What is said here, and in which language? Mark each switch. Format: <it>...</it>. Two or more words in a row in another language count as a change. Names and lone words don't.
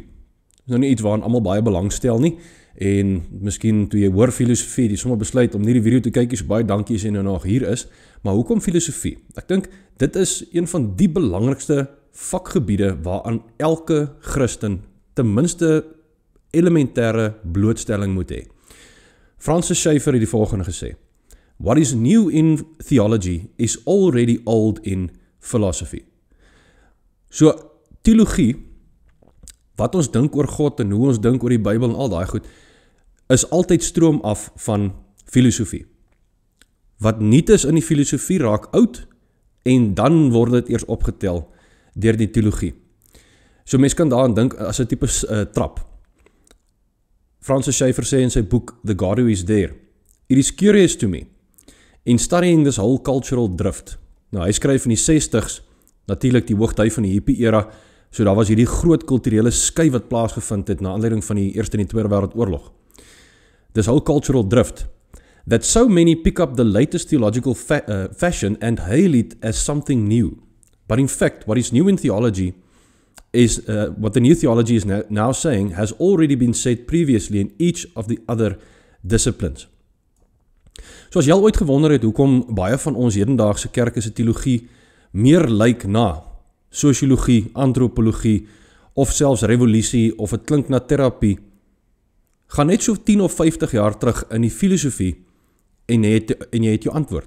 <af>Dit is nou nie iets waaraan almal baie belangstel nie. En miskien toe jy hoor filosofie, die sommer besluit om nie die video te kyk, so baie dankie as jy nou nog hier is. Maar hoekom filosofie? Ek dink dit is een van die belangrikste vakgebiede waaraan elke Christen ten minste elementêre blootstelling moet hê. Francis Schaeffer het die volgende gesê:</af> <en>What is new in theology is already old in philosophy.</en> <af>So, teologie, wat ons dink oor God en hoe ons dink oor die Bybel en al daai goed, is altyd stroom af van filosofie. Wat nuut is in die filosofie raak oud en dan word dit eers opgetel deur die teologie. So mens kan daaraan dink as 'n tipe trap. Francis Schaeffer sê in sy boek The God Who Is There,</af> <en>It is curious to me, in studying this whole cultural drift.</en> <af>Nou hy skryf in die 60s, natuurlik die hoogtyd van die hippie era, so daar was hierdie groot kulturele skuif wat plaasgevind het na aanleiding van die Eerste en die Tweede Wêreldoorlog.</af> <en>This whole cultural drift, that so many pick up the latest theological fashion and hail it as something new. But in fact, what is new in theology is, what the new theology is now saying has already been said previously in each of the other disciplines.</en> <af>So as jy al ooit gewonder het hoekom baie van ons hedendaagse kerke se teologie meer lyk na sosiologie, antropologie of selfs revolusie of het klink na terapie, gaan net so 10 of 50 jaar terug in die filosofie en jy het jou antwoord.</af>